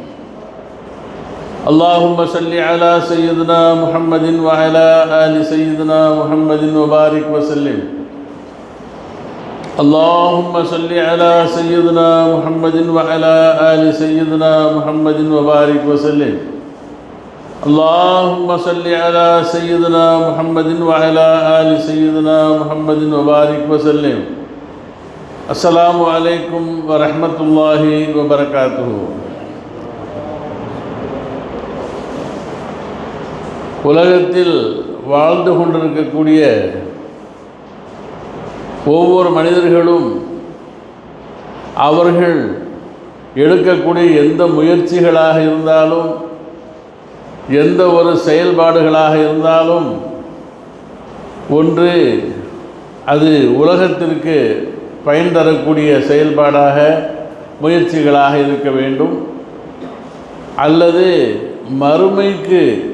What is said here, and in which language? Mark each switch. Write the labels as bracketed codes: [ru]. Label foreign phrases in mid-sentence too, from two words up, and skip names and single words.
[ar] اللهم صل على سيدنا محمد وعلى آل سيدنا محمد وبارك وسلم اللهم صل على سيدنا محمد وعلى آل سيدنا محمد وبارك وسلم اللهم صل على سيدنا محمد وعلى آل سيدنا محمد وبارك وسلم السلام عليكم ورحمة الله وبركاته. [ta] உலகத்தில் வாழ்ந்து கொண்டிருக்கக்கூடிய ஒவ்வொரு மனிதர்களும் அவர்கள் எடுக்கக்கூடிய எந்த முயற்சிகளாக இருந்தாலும் எந்த ஒரு செயல்பாடுகளாக இருந்தாலும் ஒன்று அது உலகத்திற்கு பயன் தரக்கூடிய செயல்பாடாக முயற்சிகளாக இருக்க வேண்டும், அல்லது மறுமைக்கு